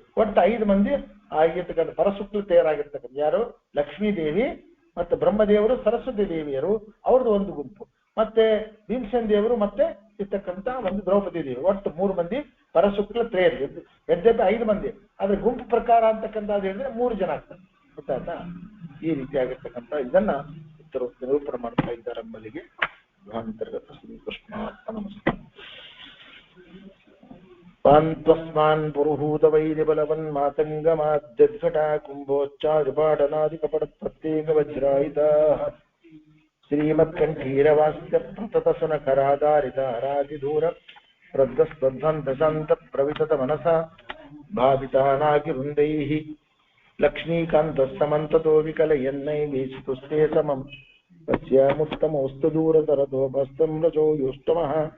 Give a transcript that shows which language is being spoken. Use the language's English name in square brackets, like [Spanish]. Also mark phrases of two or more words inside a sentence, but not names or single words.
[Kannada] ಒಟ್ಟು 5 ಮಂದಿ ಆಗಿರ್ತಕ್ಕಂಥ ಪರಶುಕ್ಲ ತಯಾರಾಗಿರ್ತಕ್ಕಂಥ ಯಾರು, ಲಕ್ಷ್ಮೀ ದೇವಿ ಮತ್ತೆ ಬ್ರಹ್ಮದೇವರು, ಸರಸ್ವತಿ ದೇವಿಯರು ಅವ್ರದ್ದು ಒಂದು ಗುಂಪು, ಮತ್ತೆ ಭೀಮಸೇನ ದೇವರು ಮತ್ತೆ ಇರ್ತಕ್ಕಂಥ ಒಂದು ದ್ರೌಪದಿ ದೇವಿ, ಒಟ್ಟು 3 ಮಂದಿ ಪರಶುಕ್ಲ ತ್ರೇಯರು. ಯದ್ಯಪಿ 5 ಮಂದಿ, ಆದ್ರೆ ಗುಂಪು ಪ್ರಕಾರ ಅಂತಕ್ಕಂಥ ಹೇಳಿದ್ರೆ 3 ಜನ ಆಗ್ತಾರೆ, ಗೊತ್ತಾಯ್ತಾ. ಈ ರೀತಿಯಾಗಿರ್ತಕ್ಕಂಥ ಇದನ್ನ ಉತ್ತರ ನಿರೂಪಣೆ ಮಾಡ್ತಾ ಇದ್ದಾರೆ ನಮ್ಮಲ್ಲಿಗೆ. ಅಂತರ್ಗತ ಶ್ರೀಕೃಷ್ಣ ನಮಸ್ಕಾರ. [Sanskrit] ಪಾಂತ್ವಸ್ಮಾನ್ ಪುರುಹೂತ ವೈರಿ ಬಲವನ್ ಮಾತಂಗಮಾದ್ಯದ್ಘಟ ಕುಂಭೋಚ್ಚಾರುಪಾಟನಾದಿಕಪಡ ಪ್ರತ್ಯೇಕ ವಜ್ರಾಯಿತಾ ಶ್ರೀಮತ್ಕಂಠೀರವಾಸ್ಯ ಪ್ರತತ ಸುನಖರಾಧಾರಿತ ಹರಾದಿಧೂರ ಪ್ರದ್ಧಸ್ಪರ್ಧಂತ ಪ್ರವಿತತ ಮನಸ ಭಾವಿತಾನಾಗಿ ವೃಂದೈಃ ಲಕ್ಷ್ಮೀಕಾಂತ ಸಮಂತತೋ ವಿಕಲಯನ್ನೈ ವೀಸಿತುಸ್ತೆ ಸಮಂ ಪಶ್ಯಾಮುತ್ತಮೋಸ್ತು ದೂರತರತೋಪಸ್ಥಂ ರಜೋ ಯೋಷ್ಟಮಃ